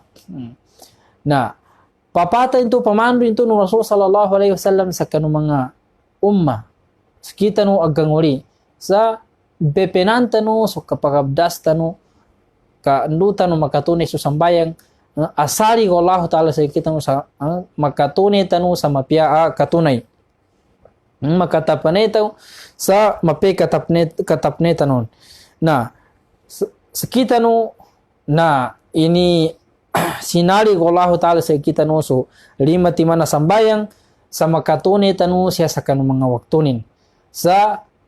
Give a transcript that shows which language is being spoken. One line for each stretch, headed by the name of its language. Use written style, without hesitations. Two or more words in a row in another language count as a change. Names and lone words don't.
Maranao: Na papata itu pamandu itu no Rasul
Arabic: صلى الله عليه وسلم
Maranao: sa kanu mga umma kita no agangori sa bepenanta no so kapagabdas tanu ka anduta no makatune so sambayang asari ko Allah taala sa kita no sa makatune tanu sa mapia katunay makatapane taw sa mapi katapne tanon na sekita no na ini sinari ko Allah taala sa kita no so lima timana sambayang sa makatune tanu siya sa kanu mga waktunin sa